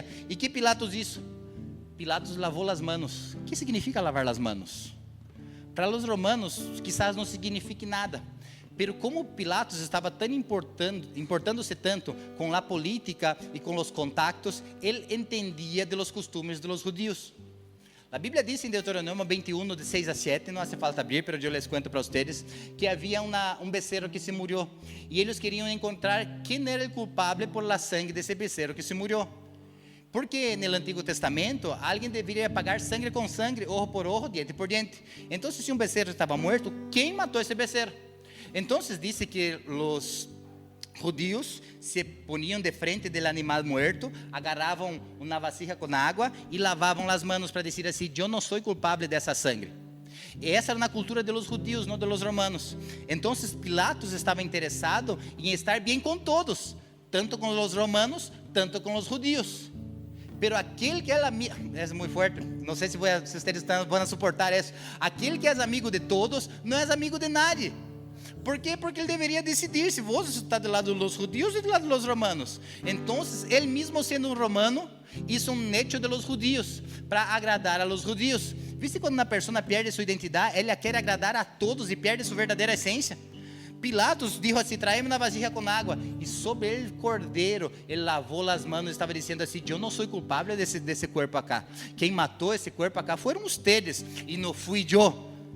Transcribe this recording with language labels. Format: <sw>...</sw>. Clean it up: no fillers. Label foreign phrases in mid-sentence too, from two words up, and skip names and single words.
<pt>E que Pilatos isso? Pilatos lavou as manos. O que significa lavar as manos? Para os romanos, quizás não signifique nada. Pero como Pilatos estava tão importando-se tanto com a política e com os contactos, ele entendia</pt> <es>de los</es> <pt>costumes</pt> <es>de los judíos.</es> <pt>A Bíblia diz em Deuteronômio 21, de 6 a 7, não</pt> <es>hace falta abrir,</es> <pt>pero eu</pt> <es>les cuento</es> <pt>para vocês, que havia um becerro que</pt> <es>se murió,</es> <pt>e eles queriam encontrar quem era o culpável</pt> <es>por la</es> <pt>sangue desse becerro que</pt> <es>se murió.</es> <pt>Porque no Antigo Testamento, alguém deveria pagar sangue com sangue,</pt> <es>ojo por ojo, diente por diente.</es> <pt>Então, se um becerro estava morto, quem matou esse becerro? Então, diz que os judíos se poniam de frente do animal muerto, agarravam uma vasija com água e lavavam as manos para dizer assim: eu não sou culpável dessa sangue. Essa era na cultura dos judíos, não dos romanos. Então, Pilatos estava interessado em estar bem com todos, tanto com os romanos, tanto com os judíos. Pero aquele que é amigo, é muito forte, não sei se vocês vão suportar isso. Aquele que é amigo de todos, não é amigo de nadie. Por quê? Porque ele deveria decidir se você está do lado dos judeus ou do lado dos romanos. Então, ele mesmo sendo um romano, hizo um hecho</pt> <es>de los judíos,</es> <pt>para agradar</pt> <es>a los judíos.</es> <pt>Viste quando uma pessoa perde sua identidade, ela quer agradar a todos e perde sua verdadeira essência? Pilatos disse assim: trae-me uma vasilha com água. E sobre ele, cordeiro, ele lavou as mãos e estava dizendo assim: eu não sou culpável desse corpo acá. Quem matou esse corpo acá foram ustedes, e não fui eu.</pt>